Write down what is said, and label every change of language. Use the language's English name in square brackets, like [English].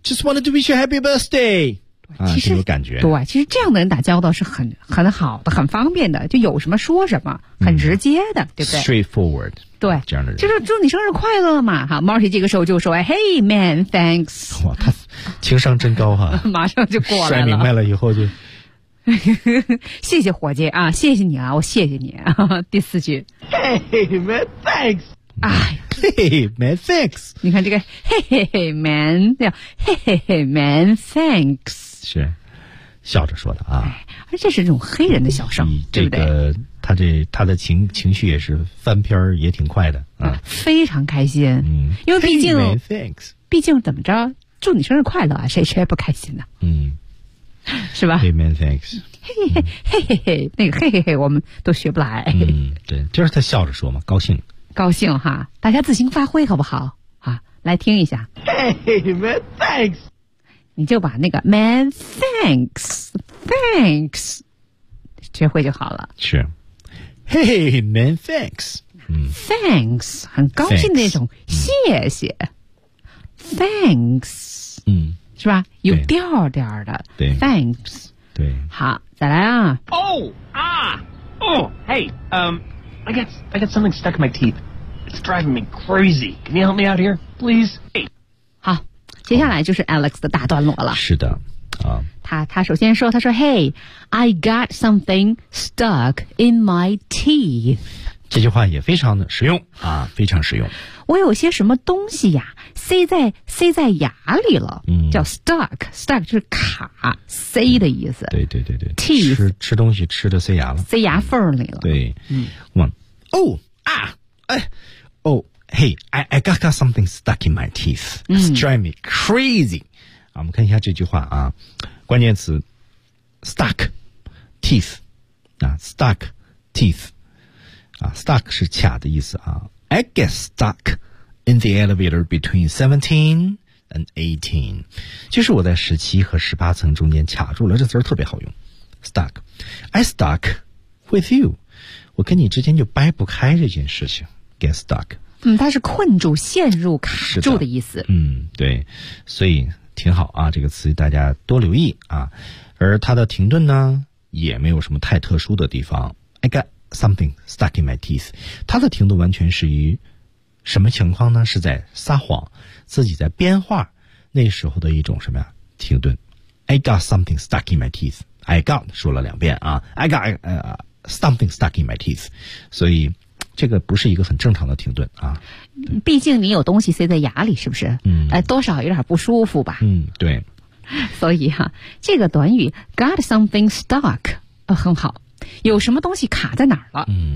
[English] Just wanted to wish you a happy birthday. [Chinese] 其实、啊、有感觉。对，其实这样的人打交道是很好的，很方便的，就有什么说什么，很直接的、嗯、对不对？ [English] Straightforward. [Chinese] 对。这样的人。就是祝你生日快乐嘛。好， Marty 这个时候就说 [English] Hey, man, thanks. [Chinese] 哇，他情商真高哈。马上就过来了。摔明白了以后就。谢谢伙计啊，谢谢你啊，我谢谢你啊。第四句 [English] ，Hey man, thanks. [Chinese] 哎 [English] ，Hey man, thanks. 你看这个 ，Hey man， 叫 Hey man, thanks. [Chinese] 是笑着说的啊，而这是这种黑人的小声，嗯、这个、对不对？他的情绪也是翻篇也挺快的 啊，非常开心。嗯，因为毕竟 [English] hey, man, thanks， [Chinese] 毕竟怎么着，祝你生日快乐啊，谁不开心呢、啊？嗯。是吧 [English] ？Hey man, thanks. [Chinese] 嘿嘿嘿嘿嘿，那个嘿嘿嘿，我们都学不来。嗯，对，就是他笑着说嘛，高兴。高兴哈，大家自行发挥好不好？啊，来听一下。 [English] Hey man, thanks. [Chinese] 你就把那个 man thanks 学会就好了。 [English] 是。Hey man, thanks. [Chinese] Thanks， 很高兴的那种， [English] thanks. [Chinese] 谢谢。Thanks。嗯。是吧？有调调的。对 [English] ，Thanks。 [Chinese] 对，好，再来啊。 Oh, ah, [English] Oh, hey, I got something stuck in my teeth. It's driving me crazy. Can you help me out here, please? Hey. [Chinese] 好，接下来就是 Alex 的大段落了。是的，他首先说，他说 [English] ，Hey, I got something stuck in my teeth。 [Chinese] 这句话也非常的实用啊，非常实用。我有些什么东西呀，塞在牙里了，叫 stuck 就是卡，塞的意思。对对对对 [English] ，teeth [Chinese] 吃东西吃的塞牙了，塞牙缝里了。 [English] 对，I got something stuck in my teeth. It's driving me crazy.、 [Chinese] 啊、我们看一下这句话啊，关键词 stuck teeth 啊 ，stuck teeth。 Stuck 是卡的意思啊。 [English] I get stuck in the elevator between 17 and 18. [Chinese] 就是我在17和18层中间卡住了，这词儿特别好用。 [English] Stuck. I stuck with you. [Chinese] 我跟你之间就掰不开这件事情。 [English] Get stuck. [Chinese] 它是困住、陷入、卡住的意思。对。所以挺好啊，这个词大家多留意啊。而它的停顿呢，也没有什么太特殊的地方。 [English] I got something stuck in my teeth. [Chinese] 他的停顿完全是于什么情况呢？是在撒谎，自己在编话，那时候的一种什么呀？停顿。 [English] I got something stuck in my teeth. [Chinese] I got 说了两遍啊。 [English] I got something stuck in my teeth. [Chinese] 所以这个不是一个很正常的停顿啊。毕竟你有东西塞在牙里，是不是？多少有点不舒服吧。对。所以哈、这个短语 got something stuck、很好。有什么东西卡在哪儿了？